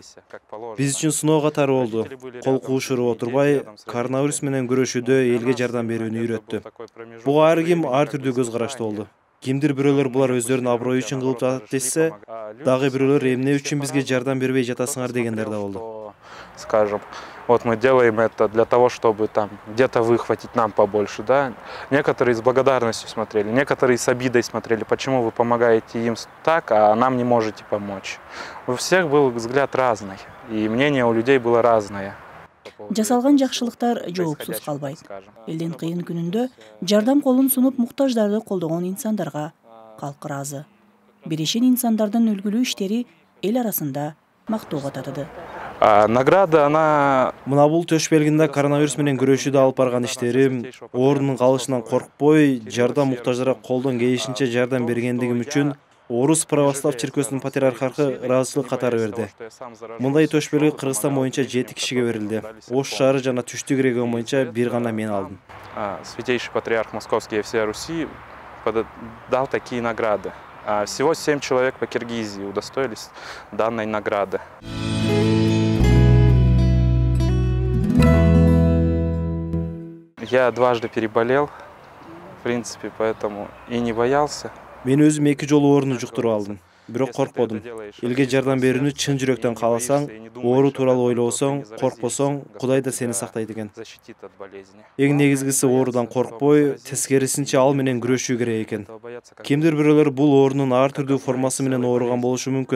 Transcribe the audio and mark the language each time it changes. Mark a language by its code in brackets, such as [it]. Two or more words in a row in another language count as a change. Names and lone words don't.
[ky] Биз үчүн сыноо катары болду. Кол куушуруп отурбай, коронавирус менен күрөшүүдө элге жардам берүүнү үйрөттү. Буга ар ким ар түрдүү көз караштуу болду. Кимдир бирөөлөр булар өздөрүнүн аброю үчүн кылып жатат десе, дагы бирөөлөр эмне үчүн бизге жардам бербей жатасыңар дегендер да болду. [ru] Скажем, вот мы делаем это для того, чтобы там где-то выхватить нам побольше, да. Некоторые с благодарностью смотрели, некоторые с обидой смотрели, почему вы помогаете им так, а нам не можете помочь. У всех был взгляд разный, и мнение у людей было разное. [ky] Жасалган жакшылыктар жоопсуз калбайт. Элдин кыйын күнүндө жардам колун сунуп муктаждарды колдогон инсандарга калк ыраазы. Берешен инсандардын үлгүлүү иштери эл арасында мактоого татыды. [ru] Награда, она... [ky] Мына бул төш белгинде коронавирус менен күрөшүүдө алып барган иштерим, ордунун калышынан коркпой, жардам муктаждарга колдон келишинче жардам бергендигим үчүн Орус православ чиркөөсүнүн патриархаты ыраазычылык катары берди. Мындай төш белги Кыргызстан боюнча 7 кишиге берилди. Ош шаары жана түштүк регион боюнча бир гана мен алдым. [ru] Святейший патриарх Московский и всей Руси дал такие награды. Всего 7 человек по Киргизии удостоились данной награды. Я дважды переболел, в принципе, поэтому и не боялся. [ky] Мен өзүм 2 жолу оорууну жуктуруп алдым. бирок коркподум. Элге жардам берүүнү чын жүрөктөн кааласаң, оору тууралуу ойлосоң, коркпосоң, Кудай да сени сактайт экен. Эң негизгиси оорудан коркпой, тескерисинче ал менен күрөшүү керек экен. Кимдир бирөөлөр бул оорунун ар түрдүү формасы менен ооруган болушу мүмкүн.